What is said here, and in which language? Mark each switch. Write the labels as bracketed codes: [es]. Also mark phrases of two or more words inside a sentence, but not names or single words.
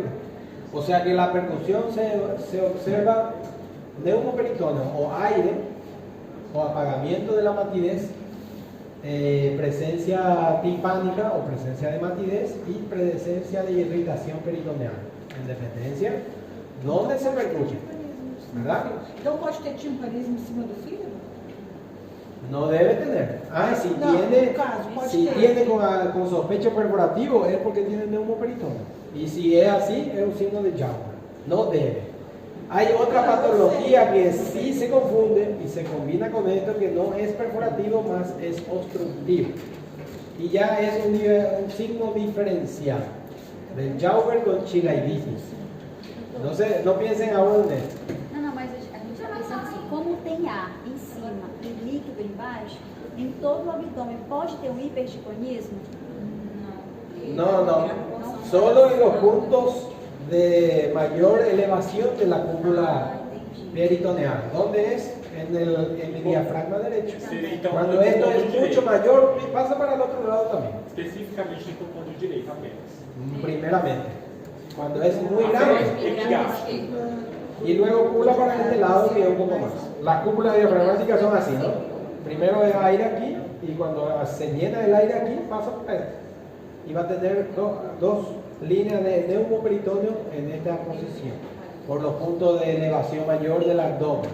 [es] O sea que la percusión se observa neumoperitoneo o aire o apagamiento de la matidez, presencia timpánica o presencia de matidez y presencia de irritación peritoneal. En dependencia, ¿dónde se percuye? ¿Verdad? [pt] Então pode ter timpanismo em cima do fígado? [es] No debe tener. Si No, tiene, [pt] caso, pode [es] si [pt] ter. [es] tiene con sospecha perforativo es porque tiene neumoperitoneo. Y si es así, es un signo de Jauber. No debe. Hay otra patología que sí se confunde y se combina con esto, que no es perforativo, más es obstructivo. Y ya es un signo diferencial del Jauber con chilaiditiis. No piensen ahora en esto. [pt] Não, mas a gente está pensando assim, como tem ar em cima e líquido embaixo, em todo o abdômen pode ter um hiperticonismo? [es] No. Solo en los puntos de mayor elevación de la cúpula peritoneal. ¿Dónde es? En el diafragma derecho. [pt] Então, [es] Cuando esto es mucho mayor, pasa para el otro lado también. [pt] especificamente no ponto direito apenas. [es] Primeramente. Cuando es muy grande. Epigástrico. Y luego cúpula para este lado, que es un poco más. Las cúpulas diafragmáticas son así, ¿no? Primero es aire aquí, y cuando se llena el aire aquí, pasa por esto. Y va a tener dos líneas de neumoperitoneo en esta posición, por los puntos de elevación mayor del abdomen.